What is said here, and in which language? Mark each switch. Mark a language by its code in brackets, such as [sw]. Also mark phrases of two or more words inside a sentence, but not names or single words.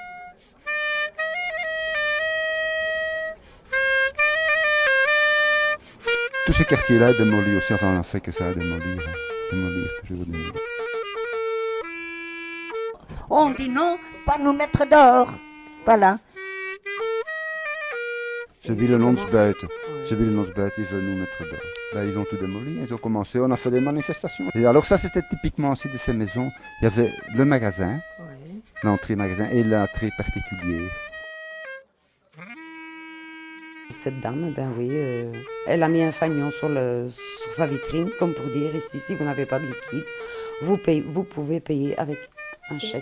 [fr] Tout ce quartier-là est démoli aussi. Enfin, on n'a fait que ça, démolir, toujours démolir. On dit non, pas nous mettre dehors. Voilà. [nl] Ze willen ons buiten. Ze willen ons buiten, [fr] ils veulent nous mettre dehors. Là, ils ont tout démoli, ils ont commencé, on a fait des manifestations. Et alors ça, c'était typiquement aussi de ces maisons. Il y avait le magasin, oui. L'entrée magasin et l'entrée particulière. Cette dame, ben oui, elle a mis un fanion sur sa vitrine, comme pour dire ici, si vous n'avez pas de liquide, vous pouvez payer avec un chèque.